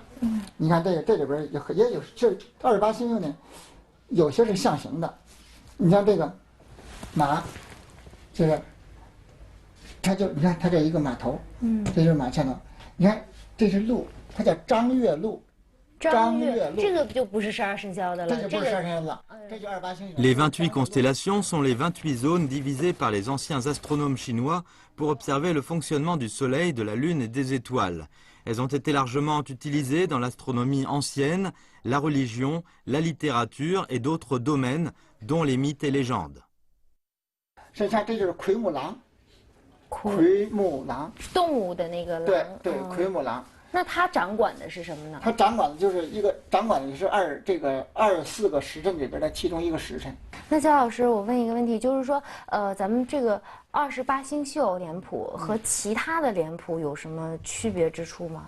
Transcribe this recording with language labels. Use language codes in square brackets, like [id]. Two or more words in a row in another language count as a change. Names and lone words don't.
[zh] 你看这里边也有，这28星宿呢，有些是象形的，你像这个马，这个。它就你看，它这一个马头，这就是马前头。你看，这是鹿，它叫张月鹿。张月鹿，这个就不是12生肖的了。这就不是12生肖了，这就28星宿。 [fr] Les 28 constellations sont les 28 zones divisées par les anciens astronomes chinois pour observer le fonctionnement du Soleil, de la Lune et des étoiles. Elles ont été largement utilisées dans l'astronomie ancienne, la religion, la littérature et d'autres domaines, dont les mythes et légendes. [zh] 这就是奎木狼。 奎木狼，动物的那个狼。对，奎木狼。那它掌管的是什么呢？它掌管的就是掌管的是24个时辰里边的其中一个时辰。那焦老师，我问一个问题，就是说，咱们这个28星宿脸谱和其他的脸谱有什么区别之处吗？